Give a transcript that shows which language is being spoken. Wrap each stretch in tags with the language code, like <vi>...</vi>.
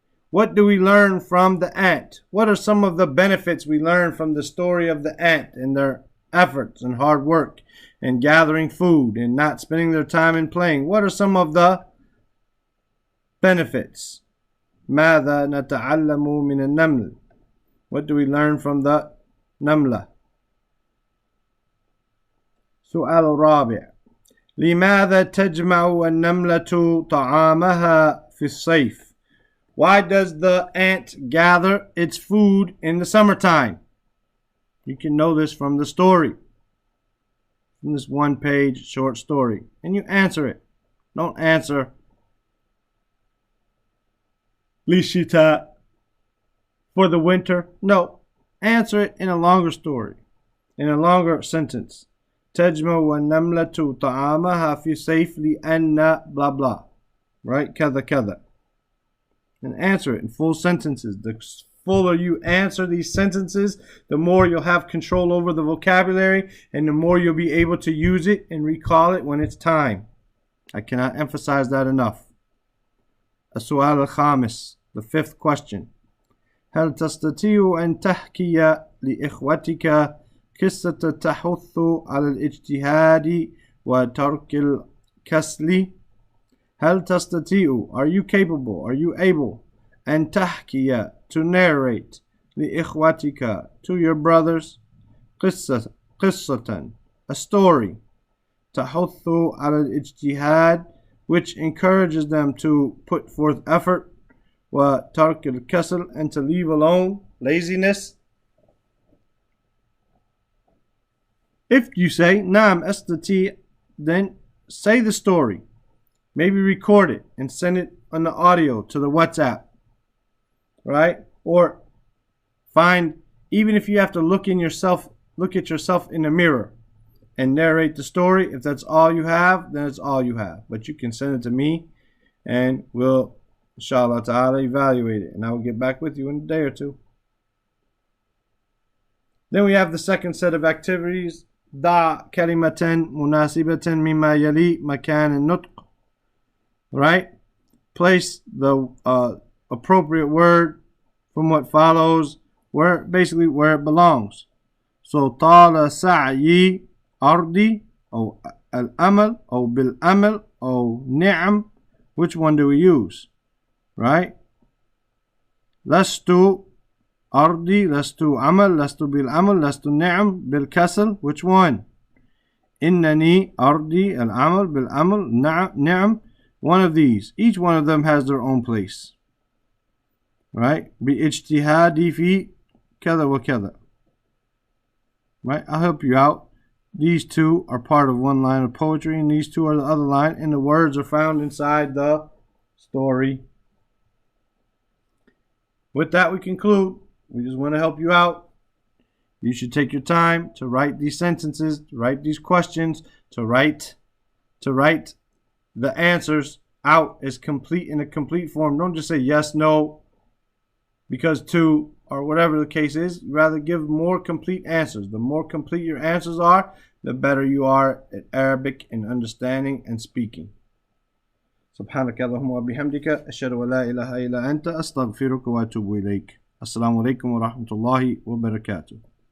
<en>What do we learn from the ant? What are some of the benefits we learn from the story of the ant and their efforts and hard work and gathering food and not spending their time in playing? What are some of the benefits?</en> <ar>ماذا نتعلم من النمل?</ar> <en>What do we learn from the نملة?</en> <ar>سؤال الرابع. لماذا تجمع النملة طعامها في الصيف?</ar> <en>Why does the ant gather its food in the summertime? You can know this from the story, from this one-page short story, and you answer it. Don't answer للشتاء, for the winter. No, answer it in a longer story, in a longer sentence.</en> <ar>تجمع النملة طعامها في صيف لأن</ar> <en>blah blah, right?</en> <ar>كذا كذا,</ar> <en>and answer it in full sentences. The fuller you answer these sentences, the more you'll have control over the vocabulary, and the more you'll be able to use it and recall it when it's time. I cannot emphasize that enough.</en> <ar>السؤال الخامس,</ar> <en>the fifth question.</en> <ar>هل تستطيع أن تحكي لإخوتك قصة تحث على الاجتهاد وترك الكسل? هل تستطيع,</ar> <en>are you capable, are you able,</en> <ar>أن تحكي,</ar> <en>to narrate, لإخوتك, to your brothers, قصة, a story,</en> <ar>تحث على الاجتهاد,</ar> <en>which encourages them to put forth effort,</en> <ar>وترك الكسل,</ar> <en>and to leave alone laziness? If you say</en> <ar>نعم أستطيع,</ar> <en>then say the story. Maybe record it and send it on the audio to the WhatsApp, right? Or find, even if you have to look at yourself in the mirror and narrate the story. If that's all you have, then it's all you have. But you can send it to me, and we'll, inshallah ta'ala, evaluate it. And I will get back with you in a day or two. Then we have the second set of activities.</en> <ar>ضع كلمة مناسبة مما يلي مكان النطق.</ar> <en>Right? Place the appropriate word from what follows basically where it belongs.</en> <ar>So طال سعي أرضي أو الأمل أو بالأمل أو نعم.</ar> <en>Which one do we use? Right?</en> <ar>لست أرضي لست عمل لست بالعمل لست نعم بالكسل.</ar> <en>Which one?</en> <ar>إنني أرضي العمل بالعمل نعم.</ar> <en>One of these. Each one of them has their own place. Right?</en> <ar>باجتهادي في كذا وكذا.</ar> <en>Right? I'll help you out. These two are part of one line of poetry, and these two are the other line, and the words are found inside the story. With that, we conclude. We just want to help you out. You should take your time to write these sentences, to write these questions, to write the answers out as complete in a complete form. Don't just say yes, no, because to, or whatever the case is. Rather give more complete answers. The more complete your answers are, the better you are at Arabic in understanding and speaking.</en> <ar>سبحانك اللهم وبحمدك أشهد أن لا إله إلا أنت أستغفرك وأتوب إليك. السلام عليكم ورحمة الله وبركاته.</ar>